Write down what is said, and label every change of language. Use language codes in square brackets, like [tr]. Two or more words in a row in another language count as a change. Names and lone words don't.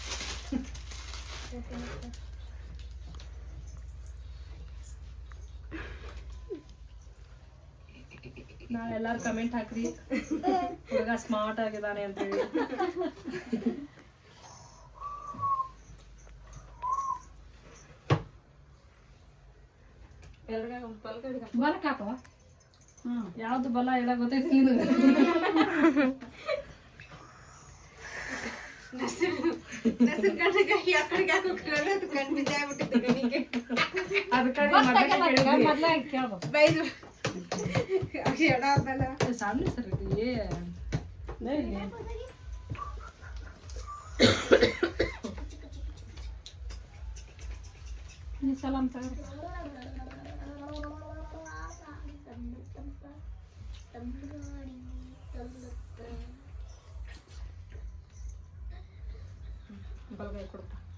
[kn] ನಾಳೆ ಎಲ್ಲಾರು ಕಮೆಂಟ್ ಹಾಕ್ರಿ, ಹುಡುಗ ಸ್ಮಾರ್ಟ್ ಆಗಿದ್ದಾನೆ ಅಂತೇಳಿ. ಬಲಕ್ ಹಾಕೋ. ಯಾವ್ದು ಬಲ ಎಲ್ಲ ಗೊತ್ತೈತಿ ನಿನಗೆ? [hi] सामने सर ये नहीं सलाम सर. [kn] ಬಲಗೈ ಕೊಡ್ತಾ